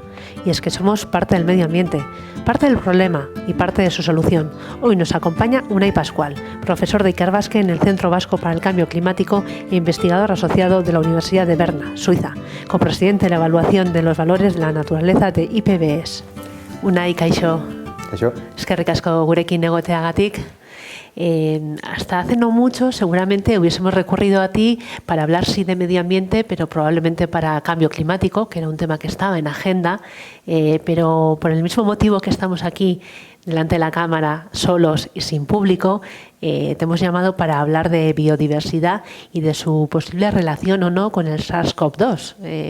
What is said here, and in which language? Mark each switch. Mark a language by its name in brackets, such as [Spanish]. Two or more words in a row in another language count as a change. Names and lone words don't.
[Spanish] Y es que somos parte del medio ambiente, parte del problema y parte de su solución. Hoy nos acompaña Unai Pascual, profesor de Ikerbasque en el Centro Vasco para el Cambio Climático e investigador asociado de la Universidad de Berna, Suiza, copresidente de la evaluación de los valores de la naturaleza de IPBES. [Basque] Unai, kaixo. Kaixo. Eskerrik asko gurekin egoteagatik. [Spanish] Hasta hace no mucho seguramente hubiésemos recurrido a ti para hablar sí de medio ambiente, pero probablemente para cambio climático, que era un tema que estaba en agenda, pero por el mismo motivo que estamos aquí delante de la cámara, solos y sin público, te hemos llamado para hablar de biodiversidad y de su posible relación o no con el SARS-CoV-2.